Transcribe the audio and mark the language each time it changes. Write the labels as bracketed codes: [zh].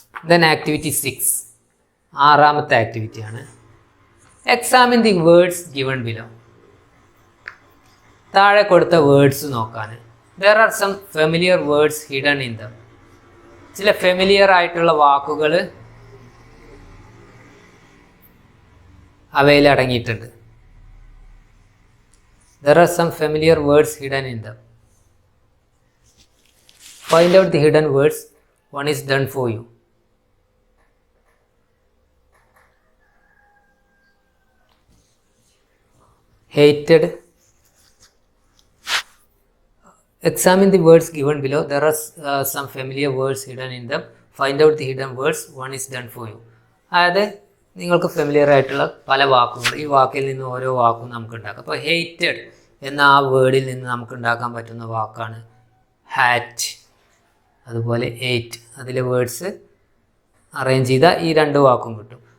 [en] then activity 6, [ml] 6ാമത്തെ ആക്ടിവിറ്റിയാണ് [en] Examine the words given below. [ml] താഴെ കൊടുത്ത words നോക്കാൻ. [en] There are some familiar words hidden in them. [ml] ചില familiar ആയിട്ടുള്ള വാക്കുകൾ അവയിൽ അടങ്ങിയിട്ടുണ്ട്. [en] There are some familiar words hidden in them. Find out the hidden words. One is done for you. Hated. Examine the words given below. There are some familiar words hidden in them. Find out the hidden words. One is done for you. [ml] അതായത് നിങ്ങൾക്ക് familiar ആയിട്ടുള്ള പല വാക്കുകൾ, ഈ വാക്കിൽ നിന്ന് ഓരോ വാക്കും നമുക്ക് ഉണ്ടാക്കാം. അപ്പോൾ ഹേറ്റഡ് എന്ന ആ വേർഡിൽ നിന്ന് നമുക്ക് ഉണ്ടാക്കാൻ പറ്റുന്ന വാക്കാണ് ഹാറ്റ്. അതുപോലെ എയ്റ്റ്, അതിലെ വേർഡ്സ് അറേഞ്ച് ചെയ്താൽ ഈ 2 വാക്കും കിട്ടും.